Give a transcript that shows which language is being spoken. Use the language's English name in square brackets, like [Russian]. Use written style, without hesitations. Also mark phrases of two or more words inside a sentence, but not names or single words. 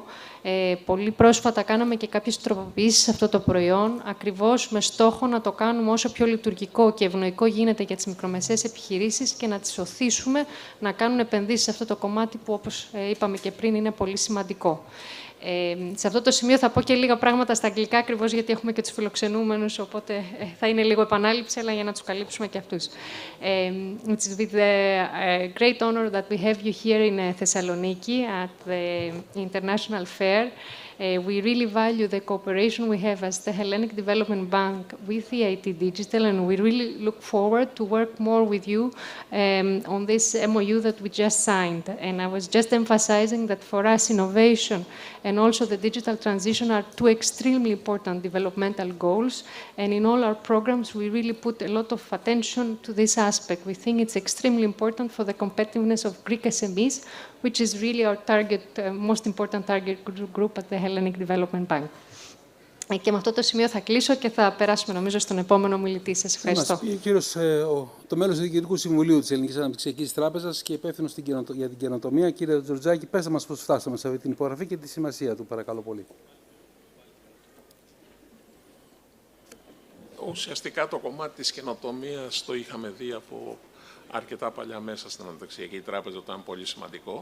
[Greek] Πολύ πρόσφατα κάναμε και κάποιες τροποποιήσεις σε αυτό το προϊόν, ακριβώς με στόχο να το κάνουμε όσο πιο λειτουργικό και ευνοϊκό γίνεται για τις μικρομεσαίες επιχειρήσεις και να τις οθήσουμε να κάνουν επενδύσεις σε αυτό το κομμάτι που, όπως είπαμε και πριν, είναι πολύ σημαντικό. Σε αυτό το σημείο θα πω και λίγα πράγματα στα αγγλικά, ακριβώς γιατί έχουμε και τους φιλοξενούμενους, οπότε θα είναι λίγο επανάληψη, αλλά για να τους καλύψουμε και αυτούς. [English] It's with the great honor that we have you here in Thessaloniki at the International Fair. We really value the cooperation we have as the Hellenic Development Bank with EIT Digital, and we really look forward to work more with you on this MOU that we just signed. And I was just emphasizing that for us, innovation and also the digital transition are two extremely important developmental goals. And in all our programs, we really put a lot of attention to this aspect. We think it's extremely important for the competitiveness of Greek SMEs, which is really our target, most important target group at the Hellenic Development Bank. [Greek] Και με αυτό το σημείο θα κλείσω και θα περάσουμε, νομίζω, στον επόμενο ομιλητή. Σας ευχαριστώ. Μας πει ο κύριος, το μέλος του Διοικητικού Συμβουλίου της Ελληνικής Αναπτυξιακής Τράπεζας και υπεύθυνος για την καινοτομία. Κύριε Τζωρτζάκη, πέστε μας πώς φτάσαμε σε αυτή την υπογραφή και τη σημασία του, παρακαλώ πολύ. Ουσιαστικά το κομμάτι της καινοτομίας το είχαμε δει από αρκετά παλιά μέσα στην Αναπτυξιακή Τράπεζα, το ήταν πολύ σημαντικό.